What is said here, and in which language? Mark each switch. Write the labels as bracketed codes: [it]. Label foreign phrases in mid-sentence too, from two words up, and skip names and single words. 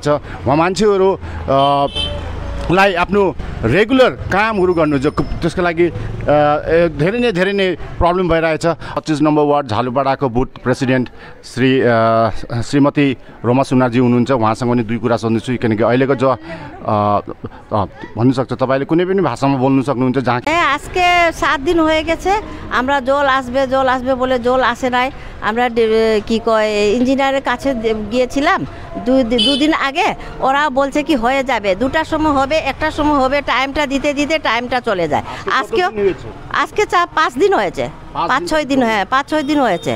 [ne] वहाँ मान्छेहरू लाई आफ्नो रेगुलर कामहरू गर्नु जो त्यसको लागि धेरै नै प्रब्लम भइरहेछ। 25 नम्बर वार्ड झालुपाडाको बुथ प्रेसिडेन्ट श्रीमती रोमा सुनारजी हुनुहुन्छ। उहाँसँग पनि दुई कुरा सोध्छु, किनकि अहिलेको जो भन्नु सक्छ तपाईले कुनै पनि भाषामा बोल्नु सक्नुहुन्छ। जहाँ [bn] আজকে 7 দিন হয়ে গেছে, আমরা জল আসবে বলে জল আসে নাই। আমরা কি কয় ইঞ্জিনিয়ারের কাছে গিয়েছিলাম দুদিন আগে। ওরা বলছে কি হয়ে যাবে, 2টার সময় হবে, 1টার সময় হবে। টাইমটা দিতে দিতে টাইমটা চলে যায়। আজকে 5 দিন হয়েছে, 5-6 দিন, হ্যাঁ 5-6 দিন হয়েছে।